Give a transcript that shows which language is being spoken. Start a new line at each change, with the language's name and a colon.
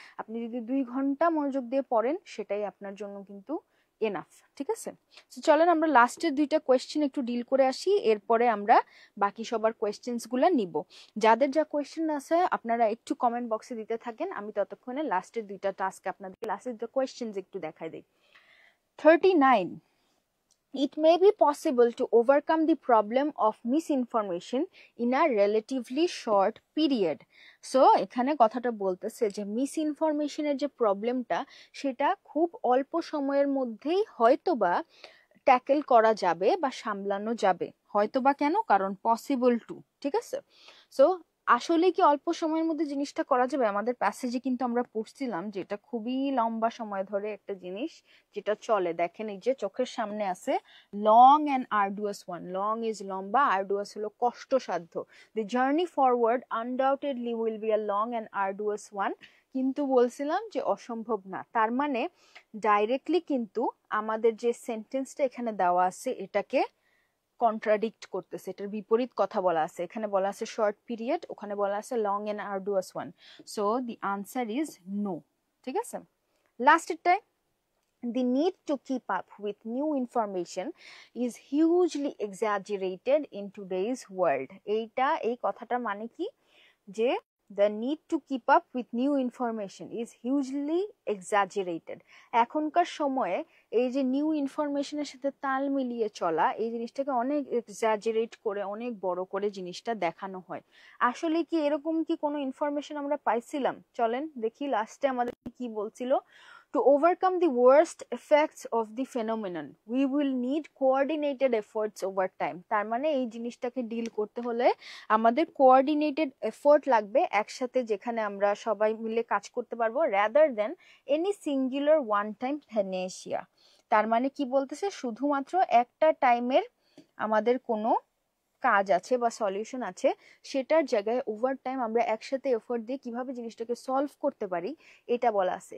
Bangla: আপনি যদি 2 ঘন্টা মনোযোগ দিয়ে পড়েন সেটাই আপনার জন্য কিন্তু এনাফ, ঠিক আছে? তো চলেন আমরা লাস্টের 2টা কোয়েশ্চেন একটু ডিল করে আসি, এরপরে আমরা বাকি সবার কোয়েশ্চেন্স গুলা নিব। যাদের যা কোয়েশ্চেন আছে আপনারা একটু কমেন্ট বক্সে দিতে থাকেন, আমি ততক্ষণে লাস্টের 2টা টাস্ক আপনাদেরকে লাস্টের 2টা কোয়েশ্চেন্স একটু দেখাই দেই। 39.
English: It may be possible to overcome the problem of misinformation in a relatively short period.
Bangla: So এখানে কথাটা বলতেছে যে মিসইনফরমেশনের যে প্রবলেমটা সেটা খুব অল্প সময়ের মধ্যেই হয়তোবা ট্যাকেল করা যাবে বা সামলানো যাবে। হয়তোবা কেন? কারণ পসিবল টু, ঠিক আছে? সো আসলে কি অল্প সময়ের মধ্যে জিনিসটা করা যাবে? আমাদের প্যাসেজে কিন্তু আমরা পড়ছিলাম যে এটা খুবই লম্বা সময় ধরে একটা জিনিস যেটা চলে। দেখেন এই যে চোখের সামনে আছে long and আর্ডুয়াস one.
English: long is লম্বা, arduous
Bangla: হলো কষ্টসাধ্য।
English: The journey forward undoubtedly will be a long and arduous one.
Bangla: কিন্তু বলছিলাম যে অসম্ভব না, তার মানে ডাইরেক্টলি কিন্তু আমাদের যে সেন্টেন্সটা এখানে দেওয়া আছে এটাকে কন্ট্রাডিক্ট করতেছে, এটার বিপরীত কথা বলা আছে। এখানে বলা আছে শর্ট পিরিয়ড, ওখানে বলা আছে long and আর্ডুয়াস one.
English: so the answer is no,
Bangla: ঠিক আছে?
English: লাস্টেরটাই, the need to keep up with new information is hugely exaggerated in today's world.
Bangla: এই কথাটা মানে কি যে
English: the need to keep up with new information is hugely exaggerated.
Bangla: এখনকার সময়ে এই যে নিউ ইনফরমেশনের সাথে তাল মিলিয়ে চলা, এই জিনিসটাকে অনেক এক্সাজারেট করে অনেক বড় করে জিনিসটা দেখানো হয়। আসলে কি এরকম কি কোনো ইনফরমেশন আমরা পাইছিলাম? চলেন দেখি লাস্টে আমাদের কি বলছিল।
English: To overcome the worst effects of the phenomenon, we will need coordinated efforts over time.
Bangla: তার মানে এই জিনিসটাকে ডিল করতে হলে আমাদের কোঅর্ডিনেটেড এফোর্ট লাগবে, একসাথে যেখানে আমরা সবাই মিলে কাজ করতে পারবো,
English: rather than any singular one time panacea.
Bangla: তার মানে কি বলতেছে? শুধুমাত্র একটা টাইমের আমাদের কোনো কাজ আছে বা সলিউশন আছে, সেটার জায়গায় ওভার টাইম আমরা একসাথে এফোর্ট দিয়ে কিভাবে জিনিসটাকে সলভ করতে পারি এটা বলা আছে।